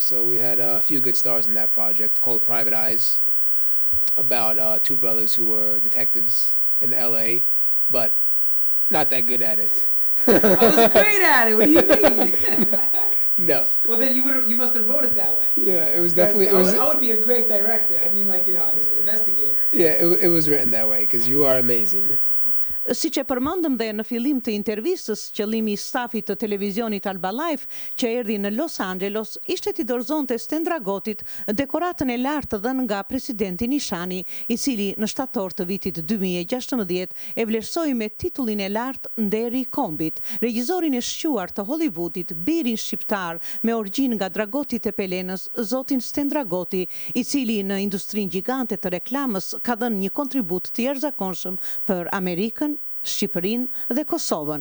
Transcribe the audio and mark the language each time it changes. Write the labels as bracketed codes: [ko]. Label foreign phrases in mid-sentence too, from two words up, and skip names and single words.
[en] So we had a few good stars in that project called Private Eyes, about two brothers who were detectives in L.A., but not that good at it. I was great at it. What do you mean? No. Well, then you must have wrote it that way. Yeah, it was definitely. I would be a great director. I mean, like, you know, investigator. Yeah, it was written that way because you are amazing. [sq] Si që përmendëm dhe në fillim të intervistës, qëllimi i stafit të televizionit Alba Life që erdhi në Los Angeles ishte t'i dorëzonte Stan Dragotit dekoratën e lartë dhënë nga presidenti Nishani, i cili në shtator të vitit 2016 e vlerësoi me titullin e lartë Nderi i kombit, regjisorin e shquar të Hollywoodit, birin shqiptar me origjinë nga Dragoti i Pelenës, zotin Stan Dragoti, i cili në industrinë gjigante të reklamës ka dhënë një kontribut të jashtëzakonshëm për Amerikën, Shqipërinë dhe Kosovën.